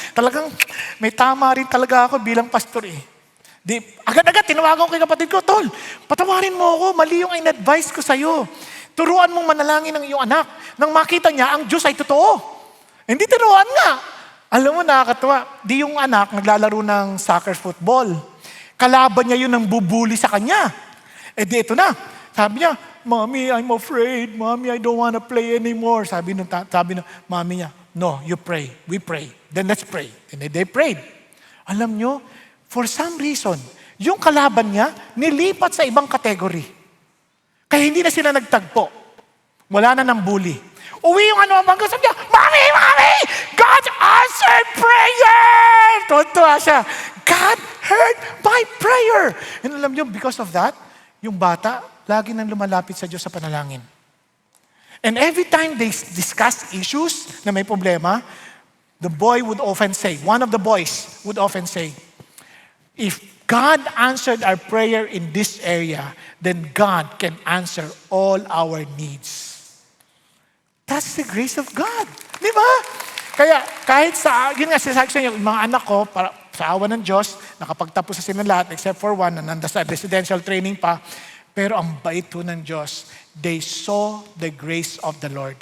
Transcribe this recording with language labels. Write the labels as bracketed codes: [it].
[tl] Talagang may tama rin talaga ako bilang pastor eh. Agad-agad, tinawagan ko kay kapatid ko, Tol, patawarin mo ako. Mali yung in-advise ko sa'yo. Turuan mong manalangin ng iyong anak. Nang makita niya, ang Diyos ay totoo. Hindi turuan nga. Alam mo, nakakatuwa. Di yung anak naglalaro ng soccer football. Kalaban niya yun ang bubuli sa kanya. Di ito na. Sabi niya, [en] Mommy, I'm afraid. Mommy, I don't wanna play anymore. [tl] Sabi ng mommy niya, [en] no, you pray. We pray. Then let's pray. And they prayed. [tl] Alam nyo, [en] for some reason, [tl] yung kalaban niya, nilipat sa ibang kategory. Kaya hindi na sila nagtagpo. Wala na ng bully. Uwi yung sabi niya, Mommy! [en] God answered prayer! [tl] Tuntua siya. [en] God heard my prayer. [tl] And alam niyo, [en] because of that, [tl] yung bata, lagi nang lumalapit sa Diyos sa panalangin. [en] And every time they discuss issues [tl] na may problema, [en] the boy would often say, one of the boys would often say, if God answered our prayer in this area, then God can answer all our needs. That's the grace of God. [tl] Di ba? Kaya kahit yun nga sinasabi sa inyo, yung mga anak ko, sa awa ng Diyos, nakapagtapos sa sila lahat, [en] except for one, [tl] na nasa residential training pa, pero ang bait po ng Diyos, [en] they saw the grace of the Lord.